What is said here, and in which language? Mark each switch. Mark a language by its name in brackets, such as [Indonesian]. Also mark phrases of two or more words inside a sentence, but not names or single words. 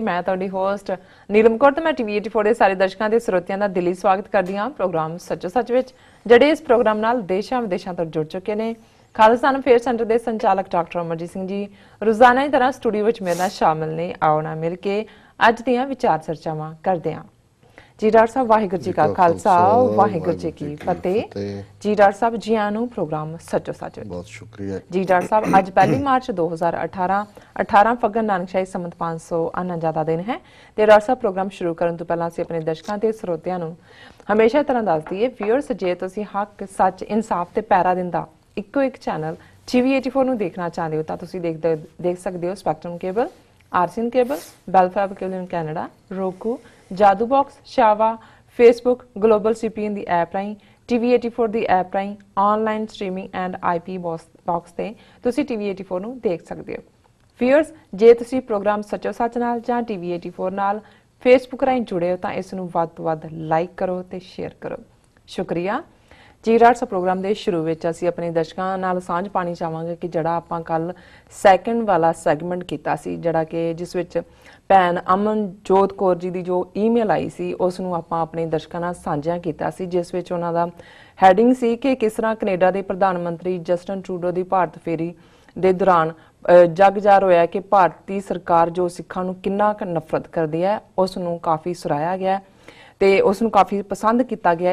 [Punjabi] ਮੈਂ ਤੁਹਾਡੀ ਹੋਸਟ ਨੀਲਮ ਕੌਰ ਤੇ ਮੈਂ ਟੀਵੀ 84 ਦੇ ਸਾਰੇ ਦਰਸ਼ਕਾਂ ਤੇ ਸਰੋਤਿਆਂ ਦਾ ਦਿਲੀ ਸਵਾਗਤ ਕਰਦੀ ਹਾਂ ਪ੍ਰੋਗਰਾਮ ਸੱਚੋ ਸੱਚ ਵਿੱਚ, ਜਿਹੜੇ ਇਸ ਪ੍ਰੋਗਰਾਮ ਨਾਲ ਦੇਸ਼ਾਂ ਵਿਦੇਸ਼ਾਂ ਤੋਂ ਜੁੜ ਚੁੱਕੇ ਨੇ। ਖਾਲਿਸਤਾਨ ਅਫੇਅਰ ਸੈਂਟਰ ਦੇ ਸੰਚਾਲਕ ਡਾਕਟਰ ਅਮਰਜੀਤ ਸਿੰਘ ਜੀ ਰੋਜ਼ਾਨਾ ਦੀ ਤਰ੍ਹਾਂ ਸਟੂਡੀਓ ਵਿੱਚ ਮੇਰੇ ਨਾਲ ਸ਼ਾਮਿਲ ਨੇ। ਆਓ ਨਾ ਮਿਲ ਕੇ ਅੱਜ ਦੀਆਂ ਵਿਚਾਰ ਚਰਚਾਵਾਂ ਕਰਦੇ ਹਾਂ। ਜੀ ਡਾਕਟਰ ਸਾਹਿਬ ਵਾਹਿਗੁਰੂ ਜੀ ਕਾ ਖ਼ਾਲਸਾ ਵਾਹਿਗੁਰੂ ਜੀ ਕੀ ਫ਼ਤਹਿ। ਜੀ ਡਾਕਟਰ ਸਾਹਿਬ ਜੀ ਆਨੂ ਪ੍ਰੋਗਰਾਮ ਸੱਚੋ ਸੱਚ ਬਹੁਤ ਸ਼ੁਕਰੀਆ ਜੀ ਡਾਕਟਰ ਸਾਹਿਬ। ਅੱਜ 1 ਮਾਰਚ 2018 ਫੱਗਣ ਨਾਨਕਸ਼ਾਹੀ ਸੰਮਤ 549 ਦਿਨ ਹੈ। ਤੇ ਡਾਕਟਰ ਸਾਹਿਬ ਪ੍ਰੋਗਰਾਮ ਸ਼ੁਰੂ ਕਰਨ ਤੋਂ ਪਹਿਲਾਂ ਅਸੀਂ ਆਪਣੇ ਦਰਸ਼ਕਾਂ ਤੇ ਸਰੋਤਿਆਂ ਨੂੰ ਹਮੇਸ਼ਾ ਤਰ੍ਹਾਂ ਦੱਸ ਦੇਈਏ ਵਿਊਅਰਜ਼, ਜੇ ਤੁਸੀਂ ਹੱਕ ਸੱਚ ਇਨਸਾਫ਼ ਤੇ ਪਹਿਰਾ ਦਿੰਦਾ ਇੱਕੋ ਇੱਕ ਚੈਨਲ TV 84 ਨੂੰ ਦੇਖਣਾ ਚਾਹੁੰਦੇ ਹੋ ਤਾਂ ਤੁਸੀਂ ਦੇਖ ਸਕਦੇ ਹੋ ਸਪੈਕਟ੍ਰਮ ਕੇਬਲ, ਆਰਸੀਐਨ ਕੇਬਲ, ਬੇਲਫੈਬ ਕੇਬਲ [English] in Canada, [Punjabi] roku, ਜਾਦੂ ਬਾਕਸ, ਸ਼ਾਵਾ, ਫੇਸਬੁੱਕ, ਗਲੋਬਲ CPN ਦੀ ਐਪ ਰਾਹੀਂ, TV 84 ਦੀ ਐਪ ਰਾਹੀਂ, TV 84 दी ऐप राहीं [English] online streaming and IP box [Punjabi] ਤੇ ਤੁਸੀਂ TV 84 ਨੂੰ ਦੇਖ ਸਕਦੇ ਹੋ। व्यूअर्स, ਜੇ ਤੁਸੀਂ ਪ੍ਰੋਗਰਾਮ ਸੱਚੋ ਸੱਚ ਨਾਲ ਜਾਂ TV 84 ਨਾਲ ਫੇਸਬੁੱਕ ਰਾਹੀਂ ਜੁੜੇ ਹੋ ਤਾਂ ਇਸ ਨੂੰ ਵੱਧ ਤੋਂ ਵੱਧ ਲਾਈਕ ਕਰੋ ਤੇ ਸ਼ੇਅਰ ਕਰੋ। ਸ਼ੁਕਰੀਆ ਜੀ। ਰਾਟ ਪ੍ਰੋਗਰਾਮ ਕੇ ਸ਼ੁਰੂ ਮੇਂ ਅਸੀਂ ਆਪਣੇ ਦਰਸ਼ਕਾਂ ਨਾਲ ਸਾਂਝ ਪਾਣੀ ਚਾਹਾਂਗੇ ਕਿ ਜਿਹੜਾ ਆਪਾਂ ਕੱਲ੍ਹ ਸੈਕੰਡ ਵਾਲਾ ਸੈਗਮੈਂਟ ਕੀਤਾ ਸੀ, ਜਿਹੜਾ ਕਿ ਜਿਸ ਵਿੱਚ ਭੈਣ ਅਮਨਜੋਤ ਕੌਰ ਜੀ ਕੀ ਜੋ ਈਮੇਲ ਆਈ ਸੀ ਉਸ ਨੂੰ ਆਪਾਂ ਆਪਣੇ ਦਰਸ਼ਕਾਂ ਨਾਲ ਸਾਂਝਾ ਕੀਤਾ ਸੀ, ਜਿਸ ਵਿੱਚ ਉਨ੍ਹਾਂ ਦਾ ਹੈਡਿੰਗ ਸੀ ਕਿ ਕਿਸ ਤਰ੍ਹਾਂ ਕੈਨੇਡਾ ਕੇ ਪ੍ਰਧਾਨਮੰਤਰੀ ਜਸਟਿਨ ਟਰੂਡੋ ਕੀ ਭਾਰਤ ਫੇਰੀ ਦੇ ਦੌਰਾਨ ਜੱਗ ਜ਼ਾਹਿਰ ਹੋਇਆ ਕਿ ਭਾਰਤੀ ਸਰਕਾਰ ਜੋ ਸਿੱਖਾਂ ਨੂੰ ਕਿੰਨਾ ਕ ਨਫ਼ਰਤ ਕਰਦੀ ਹੈ, ਉਸ ਨੂੰ ਕਾਫ਼ੀ ਸਰਾਹਿਆ ਗਿਆ ਤੇ ਉਸ ਨੂੰ ਕਾਫ਼ੀ ਪਸੰਦ ਕੀਤਾ ਗਿਆ।